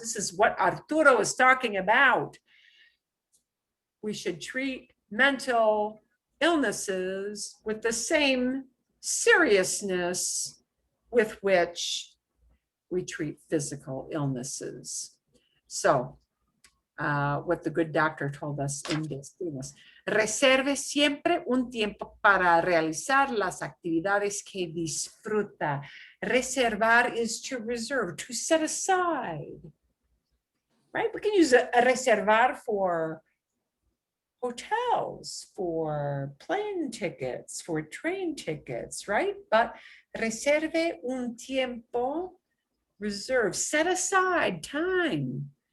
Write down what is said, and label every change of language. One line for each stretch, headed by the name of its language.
English: This is what Arturo is talking about. We should treat mental illnesses with the same seriousness with which we treat physical illnesses. So, what the good doctor told us in Destinos.
Spanish: Reserve siempre un tiempo para realizar las actividades que disfruta.
English: Reservar is to reserve, to set aside, right? We can use a reservar for hotels, for plane tickets, for train tickets, right? But
Spanish: reserve un tiempo,
English: reserve, set aside time.